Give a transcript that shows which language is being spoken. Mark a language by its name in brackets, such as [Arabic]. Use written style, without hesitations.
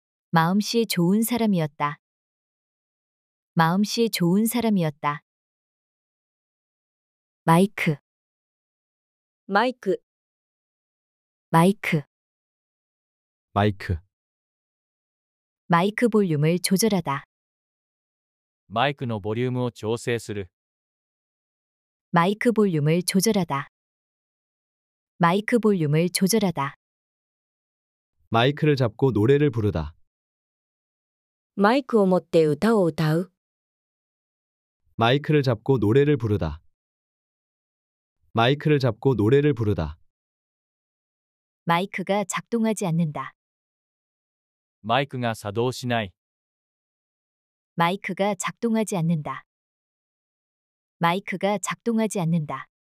[Korean] 마음씨 좋은 사람이었다. 마음씨 좋은 사람이었다. 마이크, [Japanese] マイク、 [Korean] 마이크, 마이크. 마이크 볼륨을 조절하다. [Japanese] マイクのボリュームを調整する。 [Korean] 마이크 볼륨을 조절하다. 마이크 볼륨을 조절하다. 마이크를 잡고 노래를 부르다. [Japanese] マイクを持って歌を歌う。 [Korean] 마이크를 잡고 노래를 부르다. 마이크를 잡고 노래를 부르다. 마이크가 작동하지 않는다. [Japanese] マイクが作動しない。 [Korean] 마이크가 작동하지 않는다. 마이크가 작동하지 않는다.